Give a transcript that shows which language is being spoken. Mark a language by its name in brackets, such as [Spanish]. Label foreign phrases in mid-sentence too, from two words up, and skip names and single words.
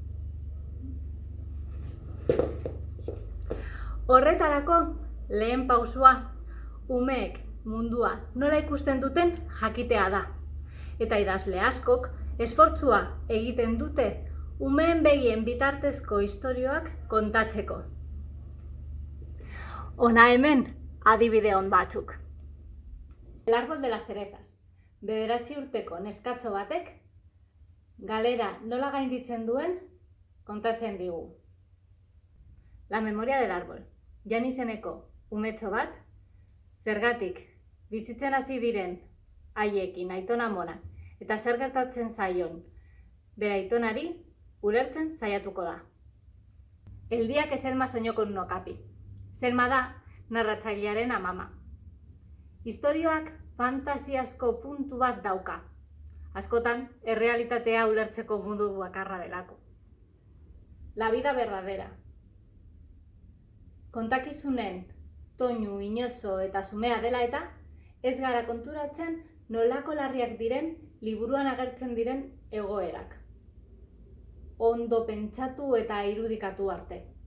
[Basque] Horretarako lehen pausua umeek mundua nola ikusten duten jakitea da. Eta idazle askok esfortzua egiten dute umeen begien bitartezko istorioak kontatzeko. Hona hemen adibide on batzuk. El árbol de las cerezas. 9 urteko neskatxo batek galera nola gainditzen duen kontatzen digu. La memoria del árbol. Jan izeneko umetxo bat, zergatik bizitzen hasi diren haiekin aitona amona eta zer gertatzen zaion bere aitonari ulertzen saiatuko da. El día que Selma soñó con un okapi. Selma da narratzailearen amama. Istorioak fantasiasko puntu bat dauka. Askotan, errealitatea ulertzeko mundu bakarra delako. La vida verdadera. Kontakizunen toinu, inozo eta xumea dela eta ez gara konturatzen nolako larriak diren liburuan agertzen diren egoerak. Ondo pentsatu eta irudikatu arte.